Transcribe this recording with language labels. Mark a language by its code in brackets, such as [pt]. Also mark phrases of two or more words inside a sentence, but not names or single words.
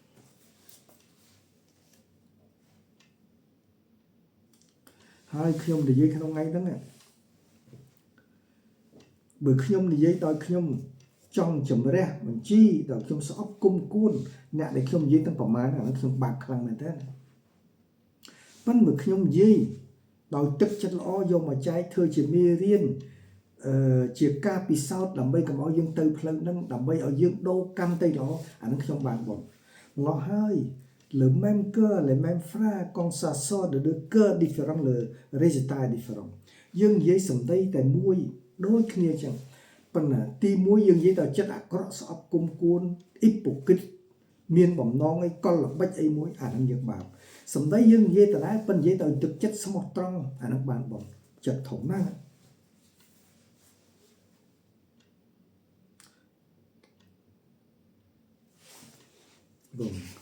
[km] ហើយខ្ញុំនិយាយក្នុងថ្ងៃហ្នឹងបើខ្ញុំនិយាយដោយខ្ញុំចង់ជំរះបញ្ជីដល់ខ្ញុំស្អប់គុំគួនអ្នកដែលខ្ញុំនិយាយទាំងប្រមាណហ្នឹងខ្ញុំបាក់ខ្លាំងមែនតើប៉ុន្តែបើខ្ញុំ និយាយដោយទឹកចិត្តល្អយកមកចែកធ្វើជាមេរៀនជាការពិសោធន៍ដើម្បីកុំឲ្យយើងទៅផ្លូវហ្នឹងដើម្បីឲ្យយើង ដូរកម្មទៅល្អអានឹងខ្ញុំបានបងឡោះហើយ [fr] le même cœur les mêmes frères quand ça sort de deux cœurs différents le résultat est différent [km] យើងនិយាយសម្ដីតែមួយដូចគ្នាចឹងប៉ុន្តែទីមួយយើងនិយាយតែចិត្តអាក្រក់ស្អប់គុំគួនអ៊ីប៉ូគ្រីតមានបំណងឲ្យកលល្បិចអីមួយអានឹងយើងបាបសម្ដីយើងនិយាយតែដែរប៉ុន្តែនិយាយតែទឹកចិត្តស្មោះត្រង់អានឹងបានបងចិត្តធំណាស់បង